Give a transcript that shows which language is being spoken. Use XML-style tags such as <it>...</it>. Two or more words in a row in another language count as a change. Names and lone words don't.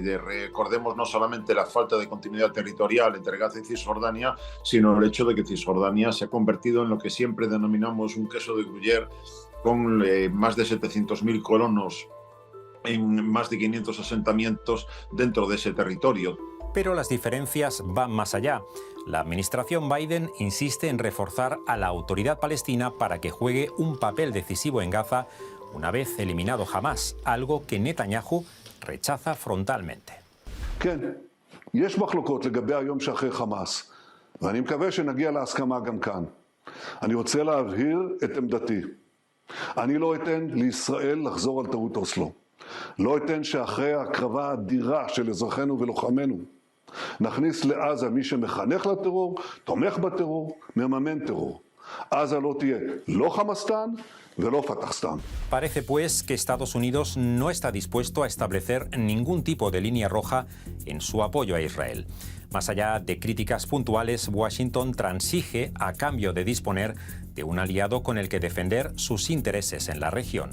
<es>Recordemos no solamente la falta de continuidad territorial entre Gaza y Cisjordania, sino el hecho de que Cisjordania se ha convertido en lo que siempre denominamos un queso de Gruyère, con más de 700.000 colonos en más de 500 asentamientos dentro de ese territorio. Pero las diferencias van más allá. La administración Biden insiste en reforzar a la autoridad palestina para que juegue un papel decisivo en Gaza una vez eliminado Hamas, algo que Netanyahu rechaza frontalmente.</es> <he>כן, יש מחלוקות לגבי היום שאחרי חמאס, ואני מקווה שנגיע להסכמה גם כאן. אני רוצה להבהיר את עמדתי. אני לא אתן לישראל לחזור על טעות אוסלו. לא אתן שאחרי ההקרבה האדירה של אזרחינו ולוחמינו, נכניס לעזה מי שמחנך לטרור, תומך בטרור, מממן טרור. עזה לא תהיה לא חמאסטן ולא פתחסטן.</he> <es>Parece pues que Estados Unidos no está dispuesto a establecer ningún tipo de línea roja en su apoyo a Israel. Más allá de críticas puntuales, Washington transige a cambio de disponer de un aliado con el que defender sus intereses en la región.</es>